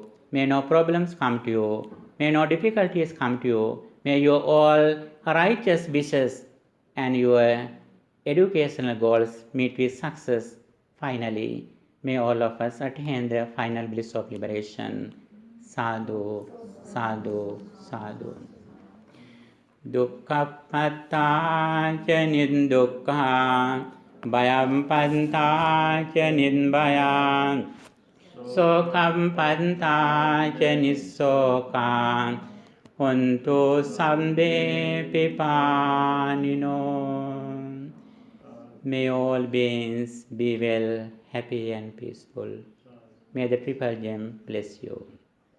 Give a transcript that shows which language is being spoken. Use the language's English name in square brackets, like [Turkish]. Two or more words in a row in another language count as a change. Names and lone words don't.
[English] May no problems come to you. May no difficulties come to you. May your all righteous wishes and your educational goals meet with success. Finally, may all of us attain the final bliss of liberation. [Pali] Sadhu, sadhu, sadhu. Dukkhappatā ca nindukkhā, bhayampantā ca ninbhayā, sokampantā ca nissokā, hontu sabbe pipānino. [English] May all beings be well, happy and peaceful. May the Triple Gem bless you.